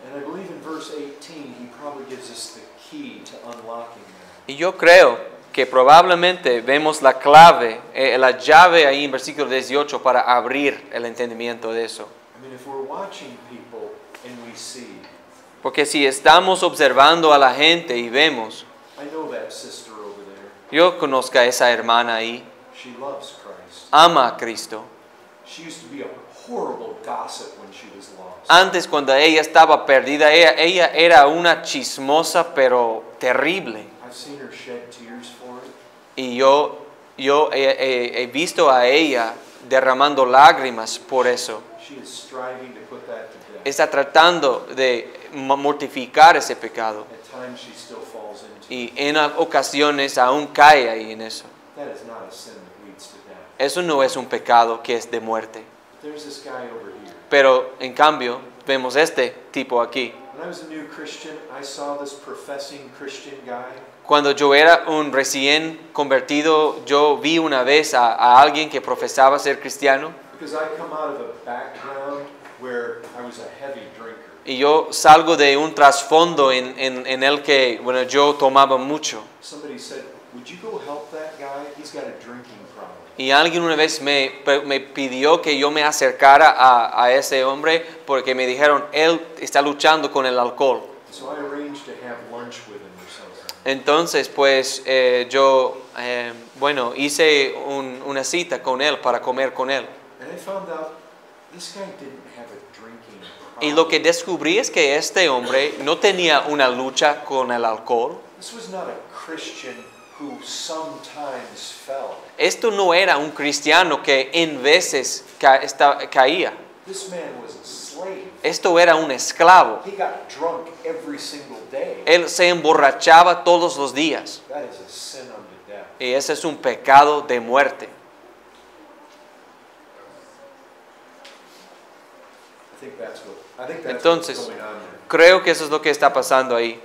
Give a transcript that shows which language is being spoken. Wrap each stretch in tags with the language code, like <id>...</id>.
<en>And I believe in verse 18 he probably gives us the key to unlocking that.</en> <es>Y yo creo que probablemente vemos la clave, la llave ahí en versículo 18 para abrir el entendimiento de eso.</es> <en>I mean, if we're watching people and we see,</en> <es>Porque si estamos observando a la gente y vemos,</es> <en>I know that sister over there,</en> <es>yo conozco a esa hermana ahí,</es> <en>she loves Christ.</en> <es>ama a Cristo.</es> <en>She used to be a horrible gossip when she was lost.</en> <es>Antes cuando ella estaba perdida, ella era una chismosa pero terrible.</es> <en>I've seen her shed tears for it.</en> <es>Y yo he visto a ella derramando lágrimas por eso.</es> <en>She is striving to put that to death.</en> <es>Está tratando de mortificar ese pecado.</es> <en>At times she still falls into</en> <es>Y</es> <en>it.</en> <es>en ocasiones aún cae ahí en eso.</es> <en>That is not a sin that leads to death.</en> <es>Eso no es un pecado que es de muerte.</es> <en>There's this guy over here.</en> <es>Pero en cambio vemos este tipo aquí.</es> <en>When I was a new Christian, I saw this professing Christian guy.</en> <es>Cuando yo era un recién convertido, yo vi una vez a alguien que profesaba ser cristiano.</es> <en>Because I come out of a background where I was a heavy drinker.</en> <es>Y yo salgo de un trasfondo en el que, bueno, yo tomaba mucho.</es> <en>Somebody said, would you go help that guy? He's got a drinking problem.</en> <es>Y alguien una vez me pidió que yo me acercara a ese hombre porque me dijeron, él está luchando con el alcohol.</es> <en>So I arranged to have lunch with him or something.</en> <es>Entonces, pues, yo, hice una cita con él para comer con él.</es> <en>And I found out this guy didn't have a drinking problem.</en> <es>Y lo que descubrí es que este hombre no tenía una lucha con el alcohol.</es> <en>This was not a Christian who sometimes fell.</en> <es>Esto no era un cristiano que en veces caía.</es> <en>This man was a slave.</en> <es>Esto era un esclavo.</es> <en>He got drunk every single day.</en> <es>Él se emborrachaba todos los días.</es> <en>That is a sin unto death.</en> <es>Y ese es un pecado de muerte.</es> <en>I think that's</en> <es>Entonces,</es> <en>what's going on there.</en> <es>creo que eso es lo que está pasando ahí.</es>